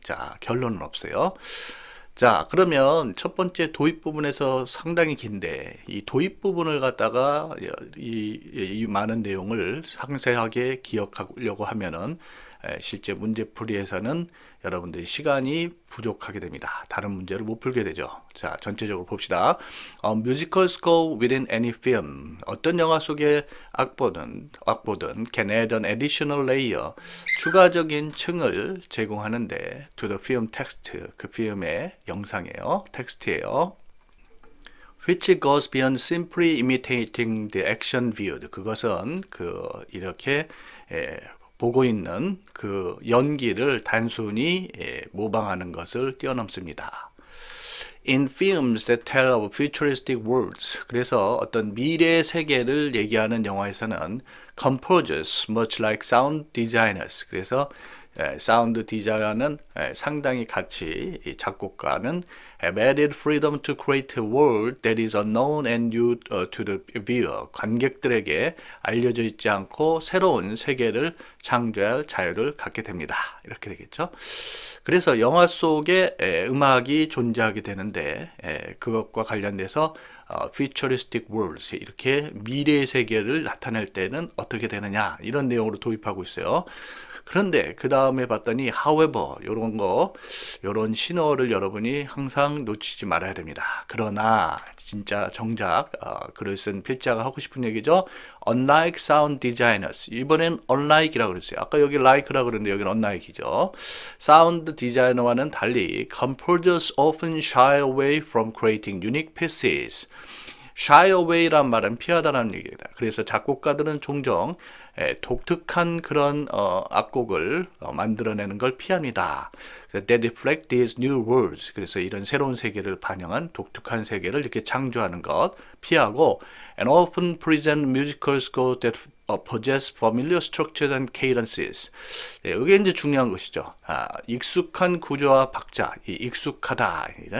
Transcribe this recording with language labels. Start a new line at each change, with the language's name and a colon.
Korean: 자, 결론은 없어요. 자, 그러면 첫 번째 도입 부분에서 상당히 긴데 이 도입 부분을 갖다가 이 많은 내용을 상세하게 기억하려고 하면은 실제 문제풀이에서는 여러분들이 시간이 부족하게 됩니다. 다른 문제를 못 풀게 되죠. 자, 전체적으로 봅시다.
English: musical score within any film.
Korean: 어떤 영화 속의 악보든
English: can add an additional layer.
Korean: 추가적인 층을 제공하는데
English: to the film text.
Korean: 그 필름의 영상이에요. 텍스트예요.
English: which goes beyond simply imitating the action viewed.
Korean: 그것은 이렇게 보고 있는 그 연기를 단순히 모방하는 것을 뛰어넘습니다.
English: In films that tell of futuristic worlds.
Korean: 그래서 어떤 미래 세계를 얘기하는 영화에서는
English: composers, much like sound designers.
Korean: 그래서 사운드 디자이너는 상당히 같이 작곡가는
English: have added freedom to create a world that is unknown and new to the viewer.
Korean: 관객들에게 알려져 있지 않고 새로운 세계를 창조할 자유를 갖게 됩니다. 이렇게 되겠죠. 그래서 영화 속에 음악이 존재하게 되는데 그것과 관련돼서
English: futuristic worlds
Korean: 이렇게 미래의 세계를 나타낼 때는 어떻게 되느냐 이런 내용으로 도입하고 있어요. 그런데 그 다음에 봤더니 however 요런 신호를 여러분이 항상 놓치지 말아야 됩니다. 그러나 진짜 정작 글을 쓴 필자가 하고 싶은 얘기죠.
English: unlike sound designers.
Korean: 이번엔 unlike이라고 그랬어요. 아까 여기 like라고 그랬는데 여기는 unlike이죠. 사운드 디자이너와는 달리
English: composers often shy away from creating unique pieces.
Korean: shy away란 말은 피하다라는 얘기입니다. 그래서 작곡가들은 종종 독특한 그런 악곡을 만들어내는 걸 피합니다.
English: That reflect these new worlds.
Korean: 그래서 이런 새로운 세계를 반영한 독특한 세계를 이렇게 창조하는 것 피하고 and
English: often present musical scores that possess familiar structures and cadences.
Korean: 이게 이제 중요한 것이죠. 익숙한 구조와 박자, 익숙하다.